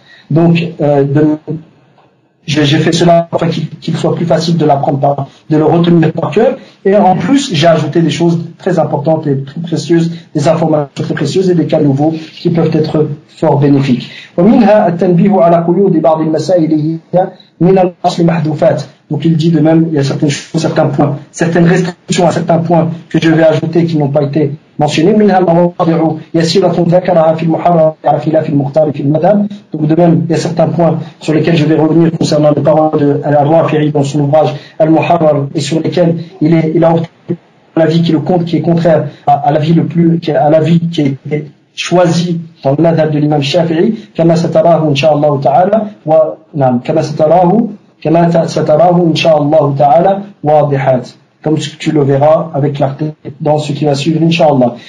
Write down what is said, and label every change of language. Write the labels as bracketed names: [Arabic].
[French] Donc j'ai fait cela afin qu'il soit plus facile de l'apprendre, de le retenir par cœur, et en plus j'ai ajouté des choses très importantes et très précieuses, des informations très précieuses et des cas nouveaux qui peuvent être fort bénéfiques. [Arabic] ومنها التنبيه على قيود بعض المسائل من الأصل محذوفات. [French] Donc il dit de même, il y a certaines choses, certains points, certaines restrictions à certains points que je vais ajouter qui n'ont pas été mentionnés. [Arabic] منها المواضع يسيرة ذكرها في المحرر على خلاف المختار في المذهب. [French] Donc de même, il y a certains points sur lesquels je vais revenir concernant les paroles de Al-Rafi'i dans son ouvrage Al-Muharrar, et sur lesquels il a obtenu l'avis qui est contraire à l'avis à l'avis qui est choisi dans le madhab de l'imam Shafi'i, [Arabic] كما ستراه إن شاء الله تعالى ونعم كما ستراه إن شاء الله تعالى واضحات, [French] comme tu le verras avec clarté dans ce qui va suivre Inch'Allah.